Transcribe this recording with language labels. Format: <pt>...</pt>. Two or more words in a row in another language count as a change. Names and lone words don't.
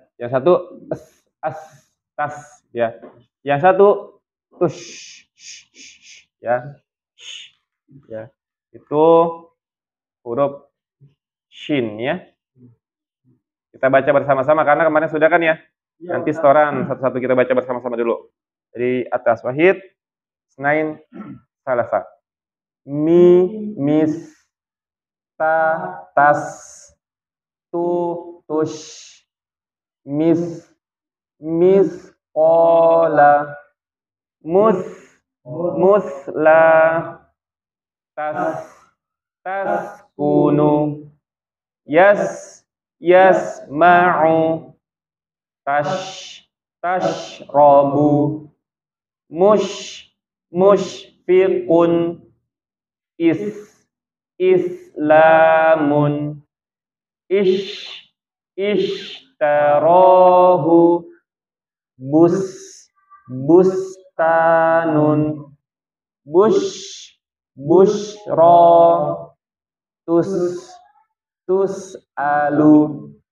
<id>Yang satu as tas ya. Yang satu tush ya. Ya. Itu huruf shin ya. Kita baca bersama-sama karena kemarin sudah kan ya. Nanti setoran satu-satu kita baca bersama-sama dulu. Jadi atas</id> <ar>واحد اثنين ثلاثة. Mi, mis, ta, tas, tu, tush, mis, kola, mus, musla, tas, kunu, ماء تشربون, مشفق إسلام اشتراه بستان بشرى تسأل,</ar>